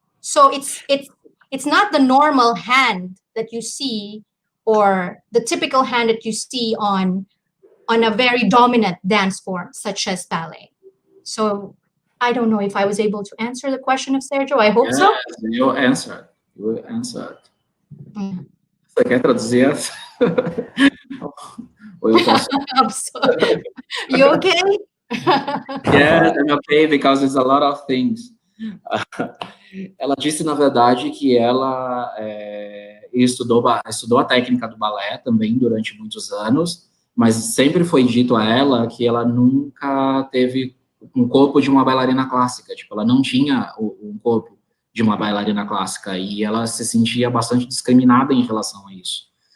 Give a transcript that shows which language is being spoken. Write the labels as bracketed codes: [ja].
[en] So it's not the normal hand that you see, or the typical hand that you see on a very dominant dance form such as ballet. So I don't know if I was able to answer the question of Sergio. I hope so. You answered. [pt] Você quer traduzir essa? Ou eu posso? [en] You okay? Yes, I'm okay, because it's a lot of things. [pt] Ela disse, na verdade, que ela estudou a técnica do balé também durante muitos anos, mas sempre foi dito a ela que ela nunca teve um corpo de uma bailarina clássica. Tipo, ela não tinha um corpo de uma bailarina clássica, e ela se sentia bastante discriminada em relação a isso.